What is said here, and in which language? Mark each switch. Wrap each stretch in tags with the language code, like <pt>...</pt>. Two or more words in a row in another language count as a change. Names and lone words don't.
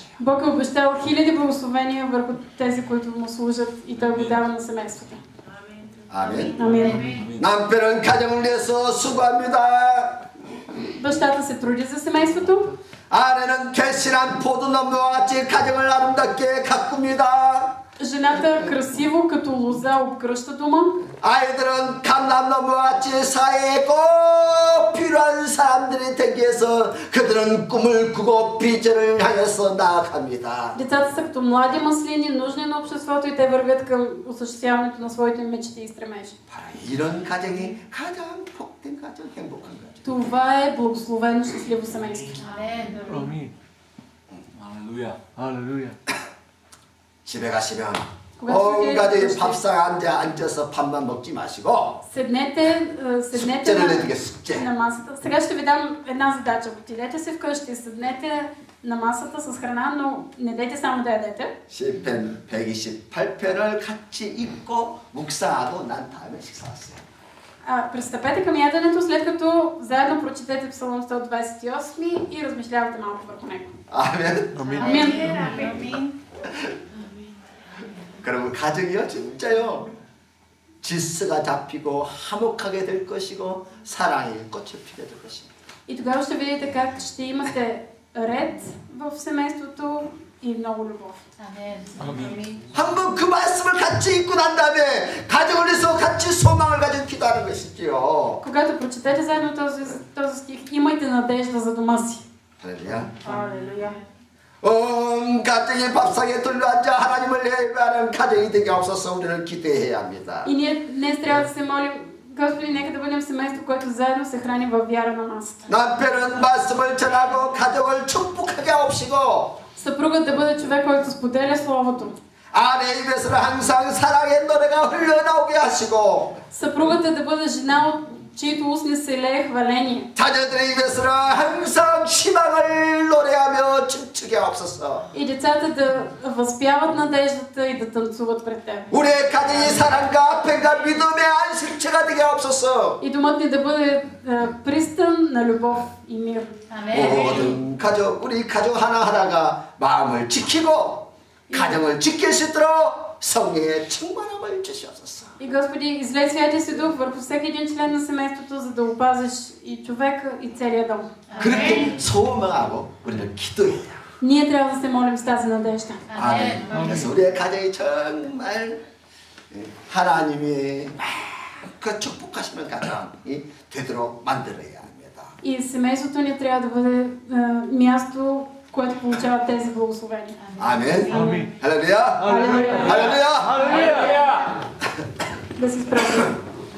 <bg>Бог е обещал хиляди благословения върху тези, които му служат и той го дава на семейството.</bg> <ko>아멘.</ko> <bg>Амин.</bg> <ko>남편은 가정을 위해서 수고합니다.</ko> <bg>Бащата се труди за семейството.</bg> <ko>아내는 결실한 포도나무와 같이 가정을 아름답게 가꿉니다.</ko> <bg>Жената красиво като лоза обгръща дома.</bg> <ko>아이들은 감람나무와 같이 사회에 꼭 필요한 사람들이 되기 위해서 그들은 꿈을 꾸고 비전을 향해서 나아갑니다.</ko> <bg>Децата са като млади маслини, нужни на обществото и те вървят към осъществяването на своите мечти и стремежи.</bg> <ko>바로 이런 가정이 가장 복된 가정, 행복한 가정.</ko> <bg>Това е благословено щастливо семейство. Амин. Алелуя. Алелуя.</bg> <ko>집에 가시면</ko> <bg>Когато</bg> <ko>온</ko> <bg>отидете</bg> <ko>가족이</ko> <bg>вкъщи,</bg> <ko>밥상에 앉아서 밥만 먹지 마시고</ko> <bg>седнете</bg> <ko>숙제를 내드게 숙제.</ko> <bg>на масата. Сега ще ви дам една задача. Отидете се вкъщи, седнете на масата с храна, но не дайте само да ядете.</bg> <ko>시편 128편을 같이 읽고 묵상하고 난 다음에 식사하세요.</ko> <bg>Пристъпете към яденето, след като заедно прочетете Псалом 128 и размишлявате малко върху него.</bg> <ko>아멘.</ko> <bg>Амин.</bg> <ko>그러면 가정이요 진짜요 질서가 잡히고 화목하게 될 것이고 사랑의 꽃을 피게 될 것입니다.</ko> <bg>И тогава ще видите как ще имате ред в семейството и много любов.</bg> <ko>한번 그 말씀을 같이 읽고 난 다음에 가정을 위해서 같이 소망을 가지고 기도하는 것이지요.</ko> <bg>Когато прочетете заедно този стих, имайте надежда за дома си.</bg> <ko>할렐루야.</ko> <bg>Алелуя.</bg> <ko>온 가정이 밥상에 둘러앉아 하나님을 예배하는 가정이 되게 없어서 우리는 기도해야 합니다.</ko> <bg>И ние днес трябва да се молим, Господи, нека да бъдем семейство, което заедно се храни във вяра на масата.</bg> <ko>남편은 말씀을 전하고 가정을 축복하게 하옵시고</ko> <bg>Съпругът да бъде човек, който споделя Словото.</bg> <ko>아내 입에서는 항상 사랑의 노래가 흘러나오게 하시고</ko> <bg>Съпругата да бъде жена, от чието устни се лее хваление.</bg> <ko>자녀들의 입에서는 항상 희망을 노래하며 춤추게 하옵소서.</ko> <bg>И децата да възпяват надеждата и да танцуват пред Теб.</bg> <ko>우리의 가정이 사랑과 평과 믿음의 안식처가 되게 하옵소서.</ko> <bg>И домът ни да бъде пристан на любов и мир.</bg> <ko>모든 가족, 우리 가족 하나하나가 마음을 지키고 가정을 지킬 수 있도록 성령의 충만함을 주시옵소서.</ko> <bg>И Господи, излей Святия си Дух върху всеки един член на семейството, за да опазиш и човека, и целия дом.</bg> <ko>그렇게 소망하고 우리는 기도해야 돼요.</ko> <bg>Ние трябва да се молим с тази надежда.</bg> <ko>아멘. 그래서 우리의 가정이 정말 하나님이 그 축복하시는 가정이 되도록 만들어야 합니다.</ko> <bg>И семейството ни трябва да бъде място, което получава тези благословения.</bg> <ko>아멘. 아멘. 할렐루야.</ko> <bg>Алелуя.</bg> <ko>할렐루야. 할렐루야.</ko> <bg>Да си справим.</bg>